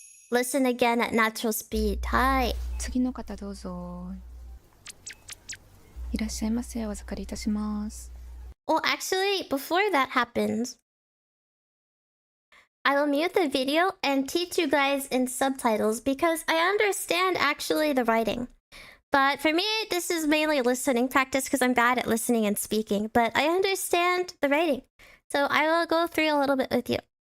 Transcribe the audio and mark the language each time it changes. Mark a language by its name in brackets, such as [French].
[English] Listen again at natural speed. Hi. [Japanese] 次の方どうぞ。いらっしゃいませ。お預かりいたします。 [English] Well, actually, before that happens, I will mute the video and teach you guys in subtitles because I understand actually the writing. But for me, this is mainly listening practice because I'm bad at listening and speaking. But I understand the writing. So I will go through a little bit with you.